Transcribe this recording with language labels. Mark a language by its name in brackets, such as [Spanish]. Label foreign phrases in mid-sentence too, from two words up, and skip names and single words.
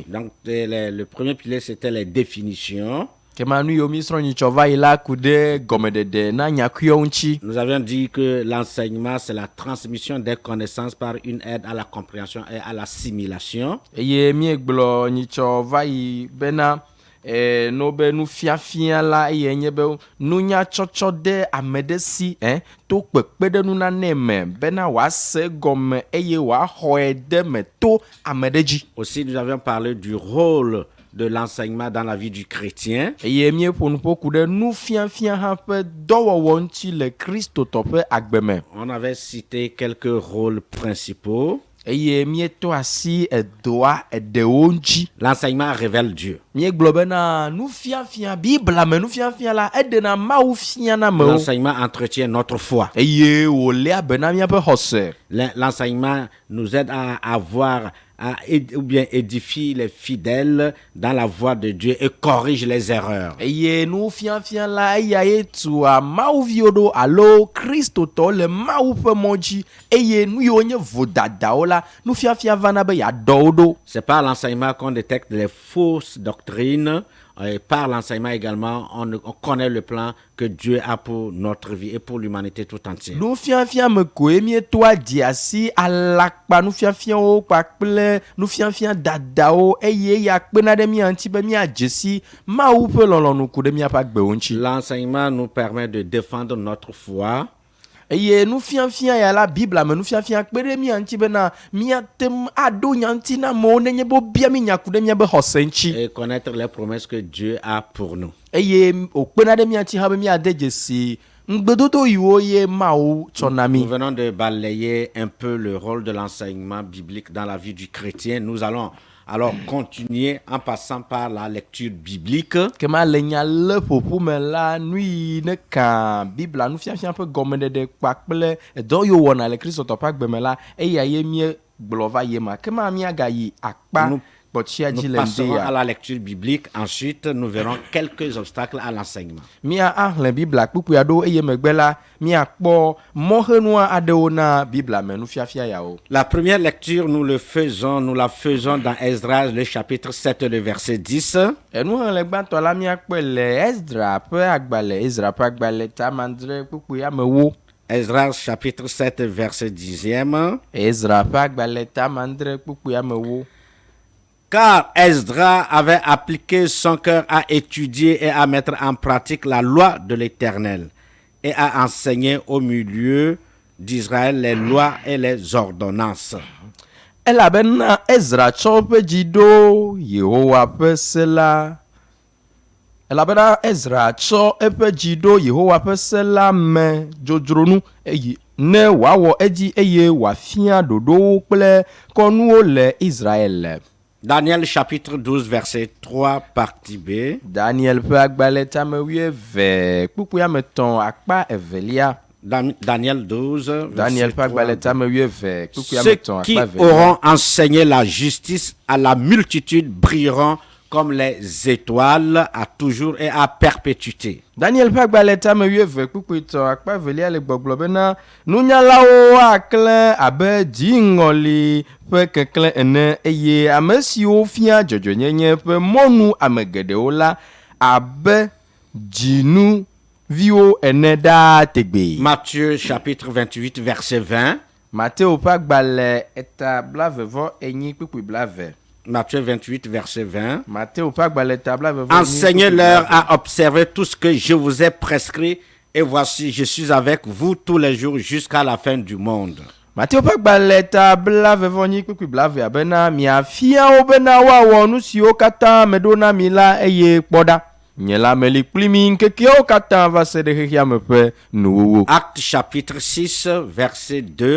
[French] Donc le premier pilier c'était les définitions. Nous avions dit que l'enseignement, c'est la transmission des connaissances par une aide à la compréhension et à l'assimilation. [Ewe] no be nu fiafia la yenye be nu nya chocho de amedesi to kpekpe de nu na ne me bena wa se gome eye wa hoe de me to amedeji. [French] Aussi nous avions parlé du rôle de l'enseignement dans la vie du chrétien. [Ewe] eye míeƒo nu ƒoku ɖe nufiafia hã ƒe dɔwɔwɔ ŋuti le kristotɔ ƒe agbe me. [French] On avait cité quelques rôles principaux. [Ewe] Eye míetɔ asi edoa eɖewo ŋuti. [French] L'enseignement révèle Dieu. [Ewe] Míegblɔ bena nufiafia bibla me nufiafia la eɖena Mawu fia na amewo. [French] L'enseignement entretient notre foi. [Ewe] Eye wòléa be na míaƒe xɔse. [French] L'enseignement nous aide à avoir ou bien édifie les fidèles dans la voie de Dieu et corrige les erreurs. [Ewe] Eye nufiafia la eyae tua Mawuviwo ɖo alo kristotɔ le Mawu ƒe mɔ dzi eye nu yiwo nye vodadawo la nufiafia vana be yeaɖɔ wo ɖo. [French] C'est par l'enseignement qu'on détecte les fausses doctrines. Et par l'enseignement également, on connaît le plan que Dieu a pour notre vie et pour l'humanité tout entière. [Ewe] Nufiafia me koe míetoa di asi alakpa nufiafiawo kpakple nufiafia dadawo eye ya kpena ɖe mía ŋuti be míadze si Mawu ƒe lɔlɔ̃nu ku ɖe míaƒe agbewo ŋuti. [French] L'enseignement nous permet de défendre notre foi. [Ewe] Eye nufiafia ya la Bibla me nufiafia kpe ɖe mía ŋuti bena míatem aɖo nya ŋuti na amewo nenye be wobia mí nya ku ɖe míabe xɔse ŋuti. [French] Et connaître les promesses que Dieu a pour nous. [Ewe] Eye wòkpena ɖe mía ŋuti hã be míade dzesi ŋugbedodo yiwo ye Mawu tsɔ na mí. [French] Nous venons de balayer un peu le rôle de l'enseignement biblique dans la vie du chrétien. Nous allons alors continuer en passant par la lecture biblique. [Ewe] Kema le nya le ƒoƒu me la nui ne ka Bibla nufiafia ƒe gɔmeɖeɖe kpakple dɔ yiwo wɔna le kristotɔ ƒe agbe me la eya ye míegblɔ va ye ma. Kema míagayi akpa kpɔtsia dzi [French] Nous [Ewe] le [French] passerons [Ewe] ŋdi [French] à [Ewe] ya. [French] la lecture biblique. Ensuite, nous verrons quelques obstacles à l'enseignement. [Ewe] Mía ahlẽ Bibla kpukpuia ɖo eye megbe la míakpɔ mɔhenua aɖewo na Bibla me nufiafia yawo. [French] La première lecture, nous la faisons dans Esdras, le chapitre 7, le verset 10. [Ewe] Enuxlẽ gbãtɔ la míakpɔe le Ezra ƒe agbalẽ tamandre kpukpuia me wo. [French] Esdras, chapitre 7, verset 10e. [Ewe] Ezra ƒe agbalẽ tamandre kpukpuia me wo. [French] Car Esdras avait appliqué son cœur à étudier et à mettre en pratique la loi de l'Éternel et à enseigner au milieu d'Israël les lois et les ordonnances. [Ewe] Elabena Ezra tsɔ eƒe dzi ɖo Yehowa ƒe se la. Elabena Ezra tsɔ eƒe dzi ɖo Yehowa ƒe se la me dzodzronu eye ne wòawɔ edzi eye wòafia ɖoɖowo kple kɔnuwo le Israël. [French] Daniel chapitre 12 verset 3 partie B. [Ewe] Daniel ƒe agbalẽ tame 12 kpukpuia me tɔn akpa evelia. Daniel 12 Daniel ƒe agbalẽ tame 12 kpukpuia me [French] Ceux [Ewe] tɔn [French] qui [Ewe] akpa evelia. [French] auront enseigné la justice à la multitude brilleront comme les étoiles à toujours et à perpétuité. [Ewe] Daniel ƒe agbalẽ tame 12 kpukpui tɔn akpa evelia le gbɔgblɔ bena nunyalawo aklẽ abe dziŋɔli ƒe keklẽ ene eye ame siwo fia dzɔdzɔnyenye ƒe mɔnu ame geɖewo la abe dzinuviwo ene ɖaa tegbe. [French] Matthieu chapitre 28 verset 20. [Ewe] Mateo ƒe agbalẽ eta 28 kpukpui 20. [French] Matthieu 28 verset 20. [Ewe] Mateo ƒe agbalẽ eta 28. [French] Enseignez-leur à observer tout ce que je vous ai prescrit et voici je suis avec vous tous les jours jusqu'à la fin du monde. [Ewe] Mateo ƒe agbalẽ eta 28 kpukpui 20 abena miafia wo bena woawɔ nu siwo katã meɖo na mi la eye kpɔ ɖa. Nye la meli kpli mi ŋkekewo katã va se ɖe xexea me ƒe nuwuwu. [French] Acte chapitre 6 verset 2.